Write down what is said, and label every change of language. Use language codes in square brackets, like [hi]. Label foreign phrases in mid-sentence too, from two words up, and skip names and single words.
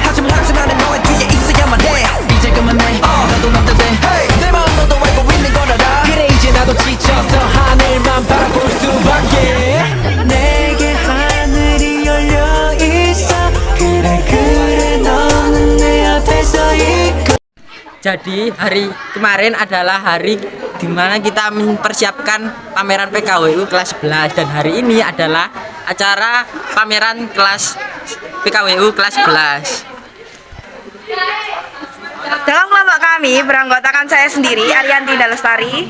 [ko] 하지만 항상 나는 너의 뒤에 있어야만 해. 이제 그만해 나도 남자대. 내 마음 너도 알고 있는 걸 알아. 그래 이제 나도 지쳐서 하늘만 바라볼 수밖에. 내게 하늘이 열려 있어. 그래 너는 내 앞에 서 있고. [id] Jadi hari kemarin adalah hari dimana kita mempersiapkan pameran PKWU kelas 11 dan hari ini adalah acara pameran kelas PKWU kelas 11. Dalam kelompok kami beranggotakan saya sendiri, Arianti Dalestari,